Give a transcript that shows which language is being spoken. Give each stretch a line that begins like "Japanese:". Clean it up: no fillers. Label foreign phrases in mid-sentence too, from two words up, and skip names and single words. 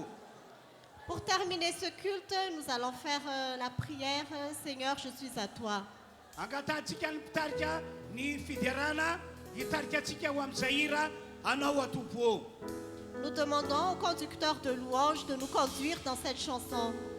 French: Pour terminer ce culte, nous allons faire la prière. Seigneur, je suis à toi.
Malagasy: angatantsika ny mpitarika ny fiderana hitarika antsika ho amin'izay hira anao atompo.
French: Nous demandons au conducteur de louange de nous conduire dans cette chanson.